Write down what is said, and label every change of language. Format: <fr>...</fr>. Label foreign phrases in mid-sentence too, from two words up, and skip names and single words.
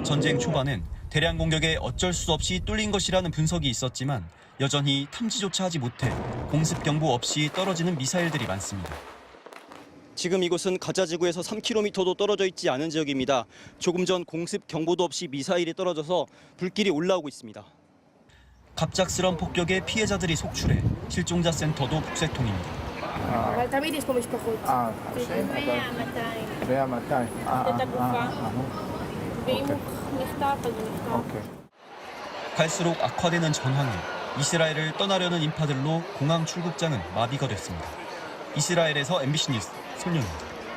<ko>전쟁 초반엔 대량 공격에 어쩔 수 없이 뚫린 것이라는 분석이 있었지만 여전히 탐지조차 하지 못해 공습 경보 없이 떨어지는 미사일들이 많습니다. 지금 이곳은 가자 지구에서 3km도 떨어져 있지 않은 지역입니다. 조금 전 공습 경보도 없이 미사일이 떨어져서 불길이 올라오고 있습니다. 갑작스런 폭격에 피해자들이 속출해 실종자 센터도 북새통입니다.</ko> <he>אבל תמיד יש פה משפחות. קשה? 100, 200. את הגופה. ואם הוא נחטף, אז הוא נחטף.</he> <ko>갈수록 악화되는 전황에 이스라엘을 떠나려는 인파들로 공항 출국장은 마비가 됐습니다. 이스라엘에서 MBC 뉴스 손영입니다.</ko>